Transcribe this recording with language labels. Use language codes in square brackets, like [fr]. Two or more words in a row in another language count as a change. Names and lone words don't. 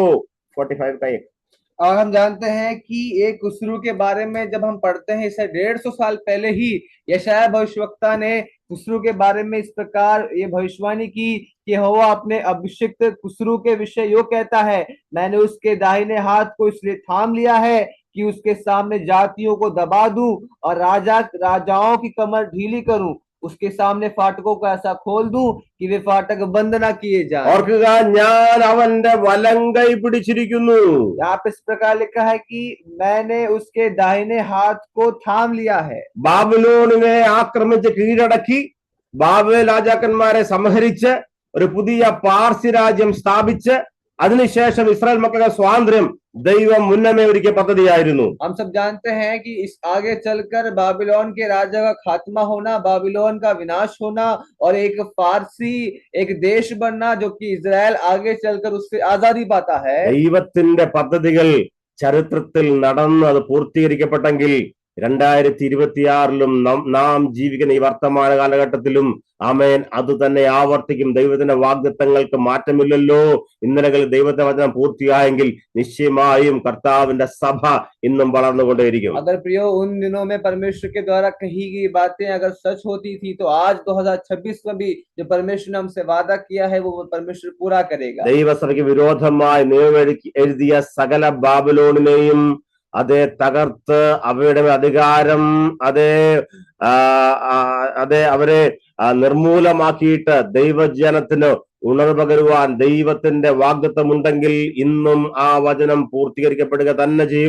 [ml] 45 കൈ. [hi] और हम जानते हैं कि एक कुसरू के बारे में जब हम पढ़ते हैं, इसे 150 साल पहले ही यशायाह भविष्यवक्ता ने कुसरू के बारे में इस प्रकार ये भविष्यवाणी की कि यहोवा अपने अभिषिक्त कुसरू के विषय यो कहता है, मैंने उसके दाहिने हाथ को इसलिए थाम लिया है कि उसके सामने जातियों को दबा दूं और राजाओं की कमर ढीली करूं, उसके सामने फाटकों को ऐसा खोल दूं कि वे फाटक बंद ना किए जाएं। [ml] ഓർക്കുക, ഞാൻ അവന്റെ വലം കൈ പിടിച്ചിരിക്കുന്നു. [hi] यहाँ पे इस प्रकार लिखा है कि मैंने उसके दाहिने हाथ को थाम लिया है। [ml] ബാബിലോണിനെ ആക്രമിച്ച് കീഴടക്കി ബാബേൽ രാജാക്കന്മാരെ സംഹരിച്ച് ഒരു പുതിയ പാർസി രാജ്യം സ്ഥാപിച്ച് അതിനുശേഷം ഇസ്രായേൽ മക്കളുടെ സ്വാതന്ത്ര്യം ദൈവം മുന്നമേ ഒരുക്കിയ പദ്ധതിയായിരുന്നു. [hi] हम सब जानते हैं कि इस आगे चलकर बाबिलोन के राजा का खात्मा होना, बाबिलोन का विनाश होना और एक फारसी एक देश बनना जो कि इजराइल आगे चलकर उससे आजादी पाता है। [ml] ദൈവത്തിന്റെ പദ്ധതികൾ ചരിത്രത്തിൽ നടന്ന് അത് പൂർത്തീകരിക്കപ്പെട്ടെങ്കിൽ 2026-ലും നാം ജീവിക്കുന്ന ഈ വർത്തമാന കാലഘട്ടത്തിലും ആമേൻ അത് തന്നെ ആവർത്തിക്കും. ദൈവത്തിന്റെ വാഗ്ദത്തങ്ങൾക്ക് മാറ്റമില്ലല്ലോ. ഇന്നലകൾ ദൈവത്തെ വചനം പൂർത്തിയായെങ്കിൽ നിശ്ചയമായും കർത്താവിന്റെ സഭ ഇന്നും വളർന്നുകൊണ്ടേയിരിക്കും. [hi] अगर प्रियो उन दिनों में परमेश्वर के द्वारा कही गई बातें अगर सच होती थी तो आज 2026 में भी जो परमेश्वर ने हमसे वादा किया है वो परमेश्वर पूरा करेगा। [ml] ദൈവസഭയ്ക്ക് വിരോധമായി നിയമം എഴുതിയ സകല ബാബിലോണിനെയും അതേ തകർത്ത് അവയുടെ മേൽ അധികാരം അതേ അതേ അവരെ നിർമൂലമാക്കിയിട്ട് ദൈവജനത്തിന് ഉണർവ് പകരുവാൻ ദൈവത്തിന്റെ വാഗ്ദത്തമുണ്ടെങ്കിൽ ഇന്നും ആ വചനം പൂർത്തീകരിക്കപ്പെടുക തന്നെ ചെയ്യും.